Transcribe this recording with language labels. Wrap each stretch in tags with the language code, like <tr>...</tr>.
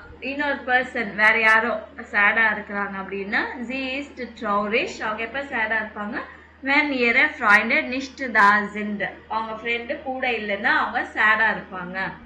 <ta>இன்னொரு பர்சன் வேற யாரோ சேடா இருக்கிறாங்க அப்படின்னா</ta> <de>sie ist traurig.</de> <ta>அவங்க எப்ப சேடா இருப்பாங்க?</ta> <de>when ihre Freunde nicht da sind.</de> <ta>அவங்க ஃப்ரெண்டு கூட இல்லைன்னா அவங்க சேடா இருப்பாங்க.</ta>